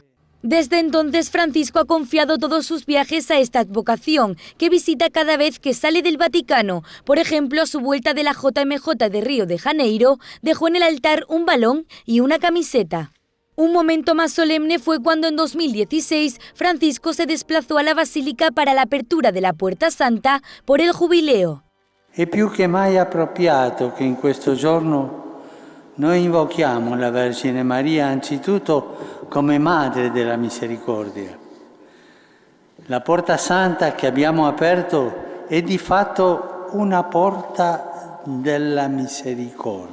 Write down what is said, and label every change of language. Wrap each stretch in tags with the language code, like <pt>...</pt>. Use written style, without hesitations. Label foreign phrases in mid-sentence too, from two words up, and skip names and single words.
<es>Desde entonces, Francisco ha confiado todos sus viajes a esta advocación, que visita cada vez que sale del Vaticano. Por ejemplo, a su vuelta de la JMJ de Río de Janeiro, dejó en el altar un balón y una camiseta. Un momento más solemne fue cuando en 2016 Francisco se desplazó a la Basílica para la apertura de la Puerta Santa por el Jubileo.</es> <it>È più che mai appropriato che in questo giorno noi invochiamo la Vergine Maria anzitutto come Madre della Misericordia. La Porta Santa che abbiamo aperto è di fatto una porta della misericordia.</it>